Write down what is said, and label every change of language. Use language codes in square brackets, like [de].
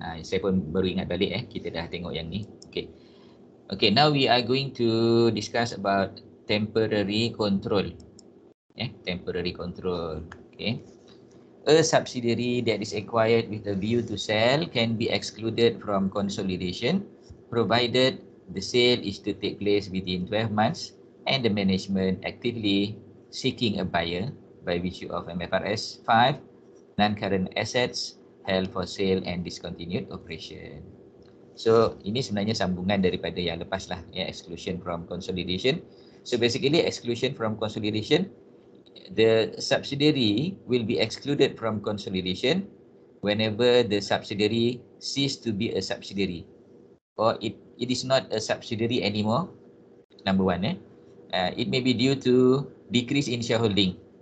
[ms] Saya pun baru ingat balik kita dah tengok yang ni. [en] Okay, now we are going to discuss about temporary control. Temporary control. Okay. A subsidiary that is acquired with a view to sell can be excluded from consolidation provided the sale is to take place within 12 months and the management actively seeking a buyer by virtue of MFRS 5, non-current assets held for sale and discontinued operation. [ms] So ini sebenarnya sambungan daripada yang lepas lah, exclusion from consolidation. [en] So basically exclusion from consolidation, the subsidiary will be excluded from consolidation whenever the subsidiary cease to be a subsidiary or it is not a subsidiary anymore. Number one, it may be due to decrease in shareholding.